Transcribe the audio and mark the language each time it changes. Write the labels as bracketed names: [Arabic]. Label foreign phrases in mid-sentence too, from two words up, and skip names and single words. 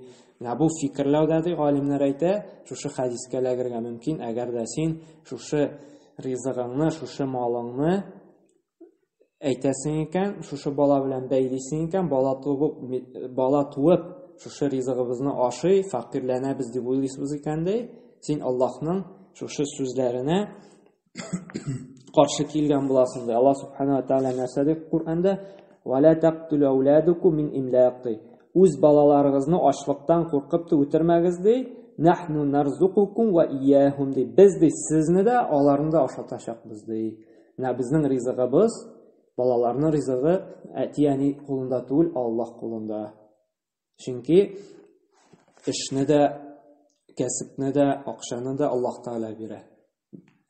[Tatar] Бу фикерләүдә ди галимнәр әйтә, шушы хәдискә ләгергә мөмкин, әгәр дә син шушы ризыгыңны, шушы малыңны әйтәсең икән, шушы бала белән бәйлисең икән, бала туып, шушы ризыгыбызны ашый, факирләнәбез дип уйлыйсыз икән ди, син Аллаһның шушы сүзләренә каршы килгән буласың ди. [Arabic] الله سبحانه و تعالى [Tatar] нәрсә ди Куръанда? [Arabic] "و لا تقتلوا أولادكم من إملاق" [Tatar] Үз балаларыгызны ачлыктан куркып үтермәгез ди. [Arabic] "نحن نرزقكم و إياهم" [Tatar] ди. Без ди сезне дә, аларны да ашатачакбыз ди. Менә безнең ризыгыбыз, балаларның ризыгы әтияни кулында түгел, Аллаһ кулында. Чөнки эшне дә, кәсепне дә, акчаны да Аллаһ Тәгалә бирә.